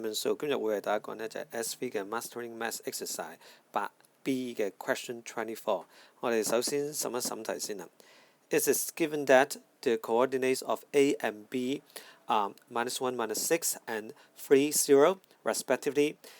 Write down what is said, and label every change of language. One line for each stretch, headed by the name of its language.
Cantonese: Manso，今日會為大家講呢就係 SV 嘅 Mastering Maths Exercise 8B 嘅 Question 24。我哋首先審一審題先啦。
English: It is given that the coordinates of A and B are -1, -6, and 3, 0, respectively.